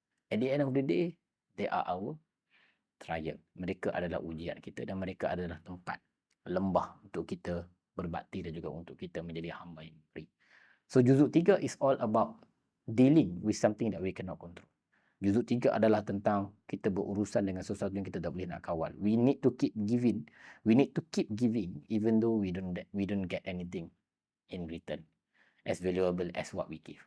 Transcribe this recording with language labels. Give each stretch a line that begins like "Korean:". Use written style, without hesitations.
English: At the end of the day, they are our trial.
Malay: Mereka adalah ujian kita dan mereka adalah tempat lembah untuk kita berbakti dan juga untuk kita menjadi hamba yang free.
English: So juzuk 3 is all about dealing with something that we cannot control.
Malay: Juzuk 3 adalah tentang kita berurusan dengan sesuatu yang kita tak boleh nak kawal.
English: We need to keep giving. We need to keep giving even though we don't get anything in return as valuable as what we give.